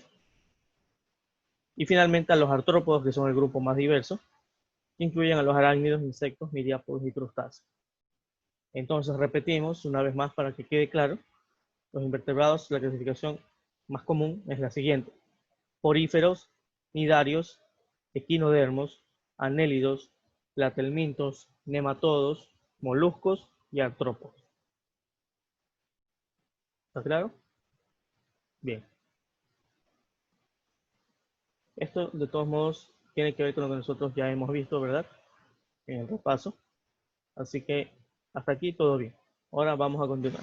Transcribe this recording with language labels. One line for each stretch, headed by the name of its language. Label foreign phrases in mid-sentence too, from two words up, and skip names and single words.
Spanish: Y finalmente a los artrópodos, que son el grupo más diverso, que incluyen a los arácnidos, insectos, miriápodos y crustáceos. Entonces repetimos una vez más para que quede claro. Los invertebrados, la clasificación más común es la siguiente: poríferos, nidarios, equinodermos, anélidos, platelmintos, nematodos, moluscos y artrópodos. ¿Está claro? Bien. Esto, de todos modos, tiene que ver con lo que nosotros ya hemos visto, ¿verdad? En el repaso. Así que hasta aquí todo bien. Ahora vamos a continuar.